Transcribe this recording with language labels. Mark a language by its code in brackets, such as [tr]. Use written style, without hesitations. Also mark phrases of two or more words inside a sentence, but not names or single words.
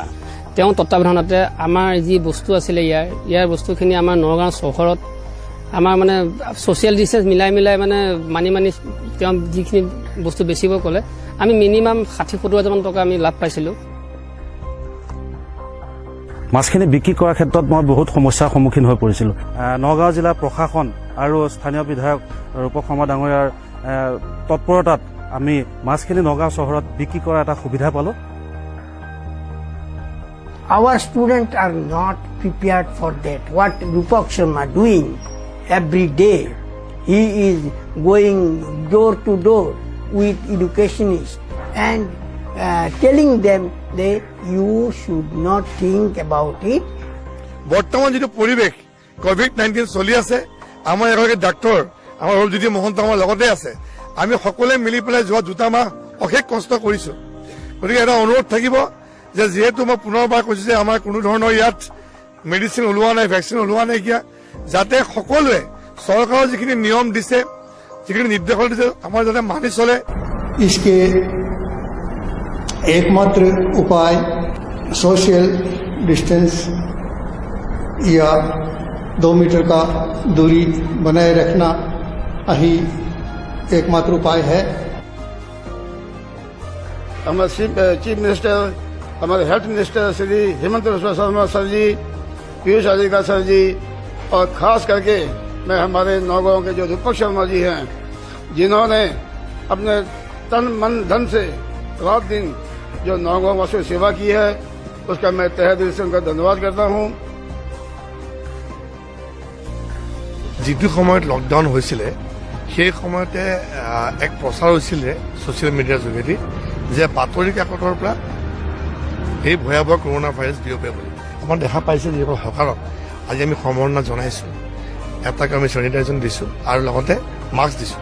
[as] তেওঁ তত্বাৱধানতে আমাৰ যি বস্তু আছিলে ইয়াৰ বস্তুখিনি আমাৰ নগাঁও চহৰত আমাৰ মানে [en] social distance [as] মিলাই মানে মানি তেওঁ যিখিনি বস্তু বেচিব ক'লে আমি মিনিমাম 60-70 হাজাৰমান টকা আমি লাভ পাইছিলোঁ। মাছখিনি বিক্ৰী কৰাৰ ক্ষেত্ৰত মই বহুত সমস্যাৰ সন্মুখীন হৈ পৰিছিলোঁ। নগাঁও জিলা প্ৰশাসন আৰু স্থানীয় বিধায়ক ৰূপক শৰ্মা ডাঙৰীয়াৰ তৎপৰতাত আমি মাছখিনি নগাঁও চহৰত বিক্ৰী কৰাৰ এটা সুবিধা পালোঁ। [en] Our students are not prepared for that. What Rupak Sharma doing every day, he is going door to door with educationists and telling them that you should not think about it. [as] বৰ্তমান যিটো পৰিৱেশ COVID-19 চলি আছে, আমাৰ এগৰাকী ডাক্তৰ আমাৰ অৰুণজ্যোতি মহন্ত আমাৰ লগতে আছে। আমি সকলোৱে মিলি পেলাই যোৱা 2 মাহ অশেষ কষ্ট কৰিছো। গতিকে এটা অনুৰোধ থাকিব যে যিহেতু মই পুনৰবাৰ কৈছো যে আমাৰ কোনো ধৰণৰ ইয়াত মেডিচিন ওলোৱা নাই, ভেকচিন ওলোৱা নাইকিয়া, যাতে সকলোৱে চৰকাৰৰ যিখিনি নিয়ম দিছে, যিখিনি নিৰ্দেশনা দিছে আমাৰ যাতে মানি চলে। [hi] इसके एकमात्र उपाय [en] social distance [hi] या 2 मीटर का दूरी बनाए रखना ही एकमात्र उपाय है। हमारे [en] chief minister, [hi] हमारे [en] health minister [hi] श्री हेमंत बिस्वा शर्मा सर जी, पीयूष हाजरिका सर जी, और खास करके मैं हमारे नौगांव के जो रूपक शर्मा जी हैं, जिन्होंने अपने तन मन धन से रात दिन जो नौगांव वासियों की सेवा की है, उसका मैं तहे दिल से उनका धन्यवाद करता हूँ। [as] যিটো সময়ত লকডাউন হৈছিলে সেই সময়তে এক প্ৰচাৰ হৈছিলে ছ'চিয়েল মিডিয়াৰ যোগেদি যে বাতৰি কাকতৰ পৰা এই ভয়াৱহ কৰোণা ভাইৰাছ বিয়পে বুলি। আমাৰ দেখা পাইছে যিসকল হকাৰত আজি আমি সম্বৰ্ধনা জনাইছোঁ, এটাক আমি চেনিটাইজেশ্যন দিছোঁ আৰু লগতে মাস্ক দিছোঁ।